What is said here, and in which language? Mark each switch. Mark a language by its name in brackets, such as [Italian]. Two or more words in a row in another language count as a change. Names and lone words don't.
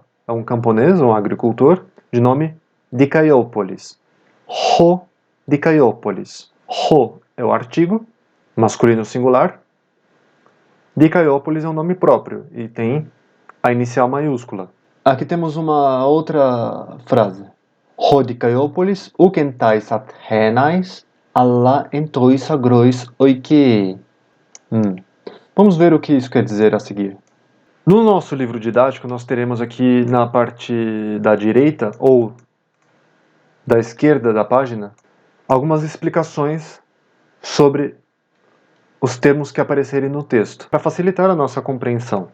[Portuguese] É um camponês, um agricultor, de nome Dikaiópolis. [Greek] ὁ Δικαιόπολις. [Portuguese] Ho é o artigo, masculino singular. Dikaiópolis é um nome próprio e tem a inicial maiúscula. Aqui temos uma outra frase. [Greek] ὁ Δικαιόπολις οὐκ ἐν ταῖς Ἀθήναις ἀλλὰ ἐν τοῖς ἀγροῖς οἰκεῖ. [Portuguese] Vamos ver o que isso quer dizer a seguir. No nosso livro didático, nós teremos aqui na parte da direita ou da esquerda da página algumas explicações sobre os termos que aparecerem no texto, para facilitar a nossa compreensão.